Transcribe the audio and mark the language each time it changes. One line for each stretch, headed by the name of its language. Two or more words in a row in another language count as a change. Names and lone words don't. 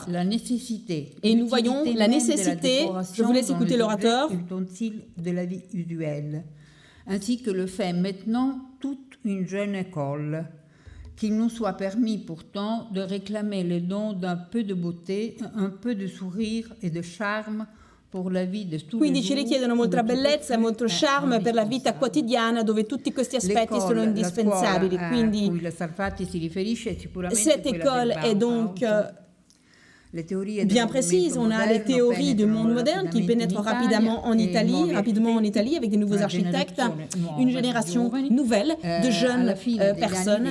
French: Et nous voyons la nécessité, je vous laisse écouter l'orateur, de la vie usuelle, ainsi que le fait maintenant toute une jeune école. Qu'il nous soit permis pourtant de réclamer les dons d'un peu de beauté, un peu de sourire et de charme pour la vie de tous
Italian: Quindi ci richiedono molta bellezza e molto charme per la vita quotidiana, dove tutti questi aspetti sono indispensabili.
French: Quindi cette école est donc bien précise. On a les théories du monde moderne qui pénètrent rapidement en Italie avec des nouveaux architectes, une génération nouvelle de jeunes personnes.